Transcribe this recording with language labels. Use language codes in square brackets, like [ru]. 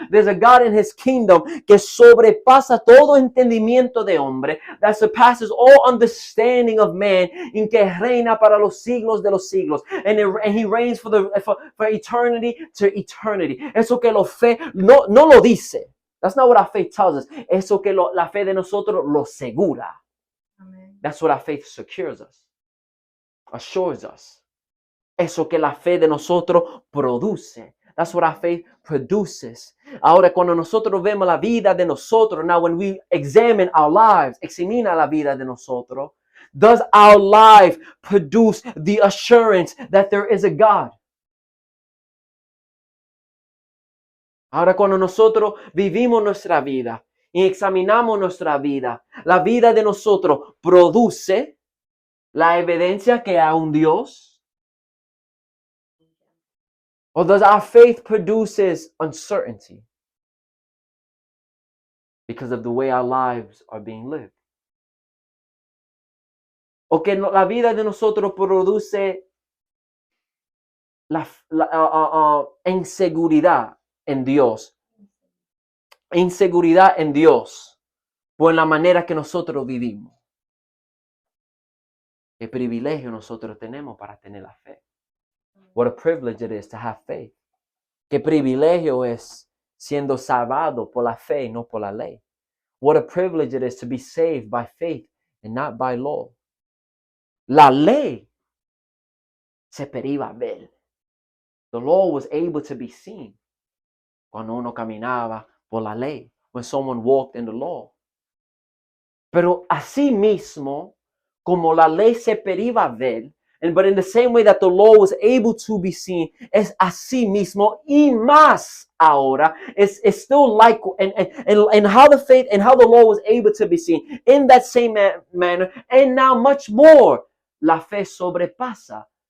[en] There's a God in his kingdom [es] que sobrepasa todo entendimiento de hombre, [en] that surpasses all understanding of man, [es] en que reina para los siglos de los siglos. [en] And he reigns for eternity to eternity. [es] Eso que la fe no lo dice. [en] That's not what our faith tells us. [es] Eso que la fe de nosotros lo segura. Amen. [en] That's what our faith secures us, assures us. [es] Eso que la fe de nosotros produce. [en] That's what our faith produces. [es] Ahora, cuando nosotros vemos la vida de nosotros, [en] now when we examine our lives, [es] examina la vida de nosotros, [en] does our life produce the assurance that there is a God? [es] Ahora, cuando nosotros vivimos nuestra vida y examinamos nuestra vida, la vida de nosotros produce la evidencia que hay un Dios. [en] Or does our faith produces uncertainty because of the way our lives are being lived? [es] O que la vida de nosotros produce la inseguridad en Dios. Inseguridad en Dios por la manera que nosotros vivimos. Qué privilegio nosotros tenemos para tener la fe. [en] What a privilege it is to have faith. [es] Qué privilegio es siendo salvado por la fe y no por la ley. [en] What a privilege it is to be saved by faith and not by law. [es] La ley se podía ver. [en] The law was able to be seen [es] cuando uno caminaba por la ley, [en] when someone walked in the law. [es] Pero así mismo, como la ley se podía ver, [en] but in the same way that the law was able to be seen, [es] es así mismo y más ahora. [en] It's still like, and how the faith and how the law was able to be seen in that same manner, and now much more, [es] la fe sobrepasa.